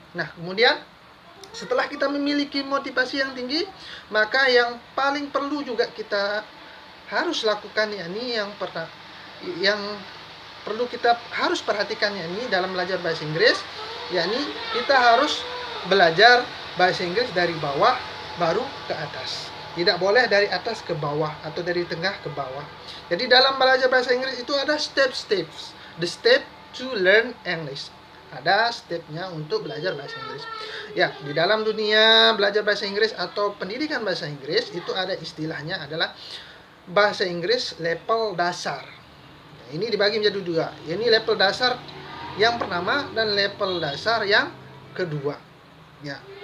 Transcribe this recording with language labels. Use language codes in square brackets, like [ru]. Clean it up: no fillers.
[id] Nah, kemudian setelah kita memiliki motivasi yang tinggi, maka yang paling perlu juga kita harus lakukan yakni yang perlu kita harus perhatikan yakni dalam belajar bahasa Inggris, yakni kita harus belajar bahasa Inggris dari bawah baru ke atas. Tidak boleh dari atas ke bawah atau dari tengah ke bawah. Jadi dalam belajar bahasa Inggris itu ada steps. [en] The step to learn English. [id] Ada stepnya untuk belajar bahasa Inggris. Ya, di dalam dunia belajar bahasa Inggris atau pendidikan bahasa Inggris itu ada istilahnya adalah bahasa Inggris level dasar. Ini dibagi menjadi dua. Ini level dasar yang pertama dan level dasar yang kedua. Ya.